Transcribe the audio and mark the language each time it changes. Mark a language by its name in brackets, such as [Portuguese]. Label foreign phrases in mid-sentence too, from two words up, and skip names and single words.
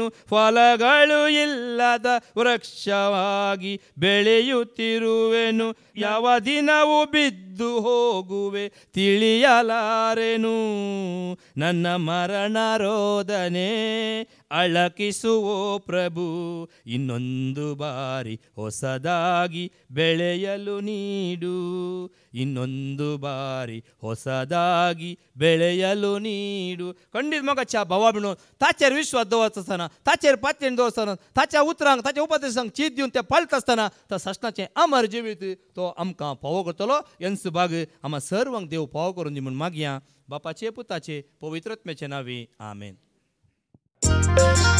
[Kannada] ಫಲಗಳು ಇಲ್ಲದ ವೃಕ್ಷವಾಗಿ ಬೆಳೆಯುತ್ತಿರುವೆನು ಯಾವ ದಿನವೂ ಬಿದ್ದು ಹೋಗುವೆ ತಿಳಿಯಲಾರೆನು ನನ್ನ ಮರಣ ರೋದನೆ ಅಳಕಿಸುವೋ ಪ್ರಭು ಇನ್ನೊಂದು ಬಾರಿ ಹೊಸದಾಗಿ ಬೆಳೆಯಲು ನೀಡು ಇನ್ನೊಂದು ಬಾರಿ ಹೊಸದಾಗಿ ಬೆಳೆಯಲು ನೀಡು [Konkani] खंडीत मोगाच्या भावा बिणून ताचेर विश्वास दवरता आसतना ताचेर पातयेन दवरतना ताच्या उतरांक ताच्या उपदेशांक चीत दिवन ते पाळटा आसतना तो सश्नाचें अमर जिवीत तो आमकां फावो करतलो हेंच भाग आम्हा सर्वांक देव फावो करून दी म्हूण मागया बापाचे पुताचे पवित्र आत्म्याचे नांवे आमेन.